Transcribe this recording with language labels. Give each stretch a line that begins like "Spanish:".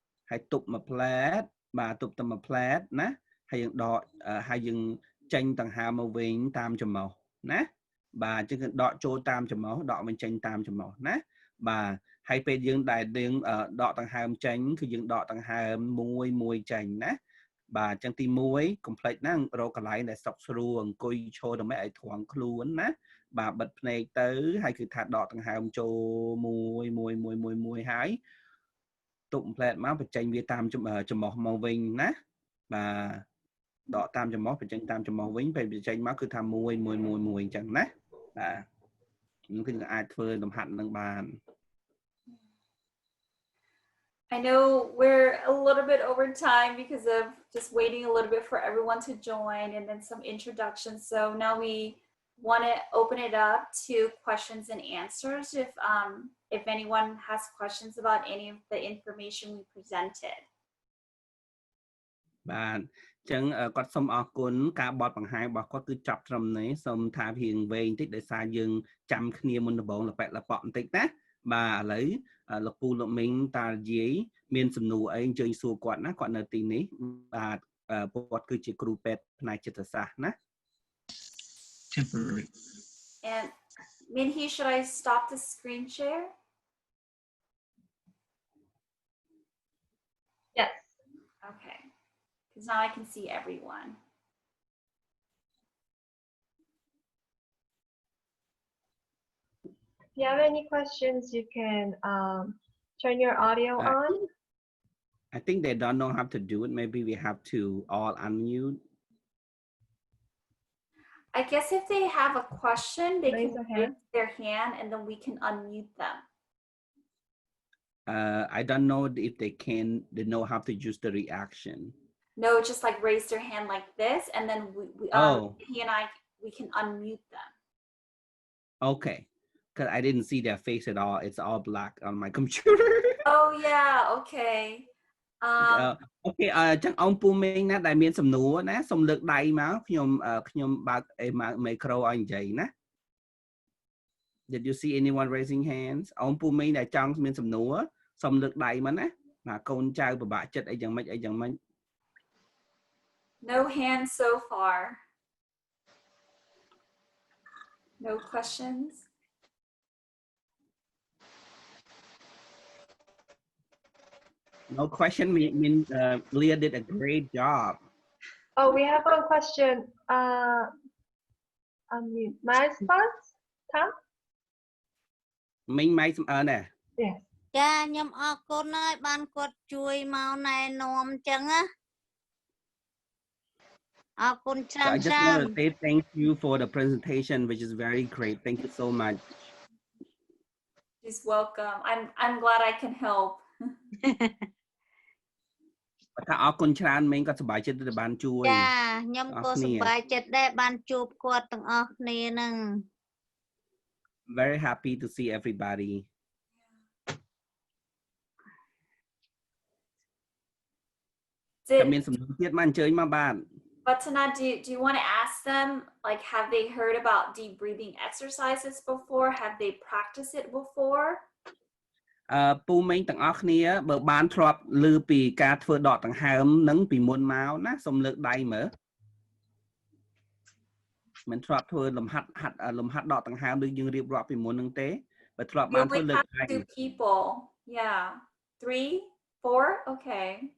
Khmer: ហើយទប់មួយផ្លែតបាទទប់តែមួយផ្លែតណាហើយយើងដកហើយយើងចេញដង្ហើមមកវិញតាមច្រមុះណាបាទអញ្ចឹងគឺដកចូលតាមច្រមុះដកបញ្ចេញតាមច្រមុះណាបាទហើយពេលយើងដែលយើងដកដង្ហើមចេញគឺយើងដកដង្ហើមមួយចេញណាបាទអញ្ចឹងទី1 complex ណារកកន្លែងដែលសុខស្រួលអង្គុយឈរដើម្បីឲ្យត្រង់ខ្លួនណាបាទបិទភ្នែកទៅហើយគឺថាដកដង្ហើមចូលមួយហើយ ទប់ផ្លែតមកបញ្ចេញវាតាមច្រមុះមកវិញណាបាទដកតាមច្រមុះបញ្ចេញតាមច្រមុះវិញពេលបញ្ចេញមកគឺថាមួយអញ្ចឹងណាបាទនឹងគឺអាចធ្វើលំហាត់នឹងបាន
English: I know we're a little bit over time because of just waiting a little bit for everyone to join and then some introductions. So now we want to open it up to questions and answers if anyone has questions about any of the information we presented.
Khmer: បាទចឹងគាត់សូមអរគុណការបត់បង្ហាញរបស់គាត់គឺចាប់ត្រឹមនេះសូមថារៀងវែងតិចដោយសារយើងចាំគ្នាមុនដំបូងលប៉ែលប៉ក់បន្តិចណាបាទឥឡូវលោកពូលោកមីងតាយាយមានសំណួរអីអញ្ជើញសួរគាត់ណាគាត់នៅទីនេះបាទគាត់គឺជាគ្រូពេទ្យផ្នែកចិត្តសាស្ត្រណា temporary
English: and Minhee, should I stop the screen share? Yes. Okay. Because now I can see everyone. If you have any questions, you can turn your audio on. I think they don't know how to do it. Maybe we have to all unmute. I guess if they have a question, they Raise their hand. raise their hand and then we can unmute them. I don't know if they know how to use the reaction. No, just like raise their hand like this, and then he and we can unmute them. Okay, because I didn't see their face at all. It's all black on my computer. Oh yeah, okay.
Khmer: Okay, ចឹងអង្គពូមីងណាដែលមានសំណួរណាសូមលើកដៃមកខ្ញុំបើកមីក្រូឲ្យនិយាយណា
English: Did you see anyone raising hands
Khmer: អង្គពូមីងដែលចង់មានសំណួរសូមលើកដៃមកណាបាទកូនចៅពិបាកចិត្តអីយ៉ាងម៉េច
English: No hands so far. No questions. No question means Leah did a great job. Oh, we have one question. Unmute. My response, Tom?
Khmer: មីងម៉ៃសំអើណែ
English: Yes.
Khmer: ចាខ្ញុំអរគុណហើយបានគាត់ជួយមកណែនាំអញ្ចឹងណាអរគុណច្រើន
English: I just want to say thank you for the presentation which is very great. Thank you so much. She's welcome. I'm glad I can help.
Khmer: ថាអរគុណច្រើនមេងក៏សប្បាយចិត្តដែលបានជួយ ចាខ្ញុំក៏សប្បាយចិត្តដែរបានជួបគាត់ទាំងអស់គ្នានឹង
English: very happy to see everybody
Khmer: តែមានសំណួរទៀតមកអញ្ជើញមកបាទ
English: But Tana, do you want to ask them, like, have they heard about deep breathing exercises before? Have they practiced it before?
Khmer: ពូមេងទាំងអស់គ្នាបើបានធ្លាប់ឮពីការធ្វើដកដង្ហើមនឹងពីមុនមកណាសូមលើកដៃមើលមិនធ្លាប់ធ្វើលំហាត់ដកដង្ហើមដូចយើងរៀបរាប់ពីមុននឹងទេបើធ្លាប់បានធ្វើលើកដៃ
English: 2 people. Yeah. 3, 4. Okay.